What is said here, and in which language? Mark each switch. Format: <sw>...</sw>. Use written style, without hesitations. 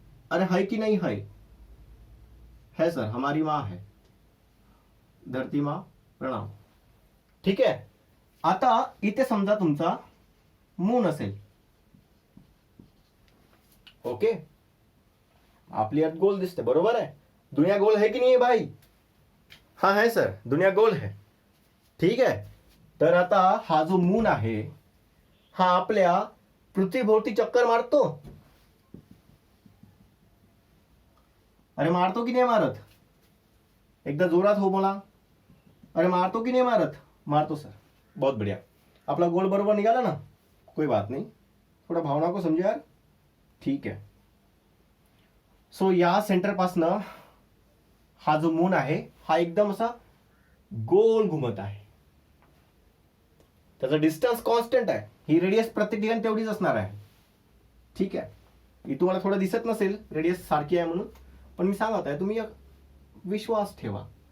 <hi>अरे है कि नहीं है सर, हमारी माँ है.</hi> <mr>धरती माँ प्रणाम. ठीक आहे. आता इथे समजा तुमचा मून असेल. ओके. आपली अर्थ गोल दिसते, बरोबर आहे.</mr> <hi>दुनिया गोल है कि नहीं है भाई? हाँ है सर, दुनिया गोल है.</hi> <mr>ठीक आहे. तर आता हा जो मून आहे हा आपल्या पृथ्वीभोवती चक्कर मारतो. अरे मारतो की नाही मारत? एकदा जोरात हो बोला. अरे मारतो की नाही मारत? मारतो सर.</mr> <hi>बहुत बढ़िया.</hi> <mr>आपला गोल बरोबर निघाला ना?</mr> <hi>कोई बात नहीं, थोड़ा भावना को समझो यार.</hi> <mr>ठीक आहे. सो या सेंटर पासनं हा जो मून आहे हा एकदम असा गोल घुमत आहे. त्याचा डिस्टन्स कॉन्स्टंट आहे. ही रेडियस प्रत्येक ठिकाणी तेवढीच असणार आहे. ठीक आहे. ही तुम्हाला थोडं दिसत नसेल रेडियस सारखी आहे म्हणून, पण मी सांगत आहे तुम्ही विश्वास ठेवा.</mr>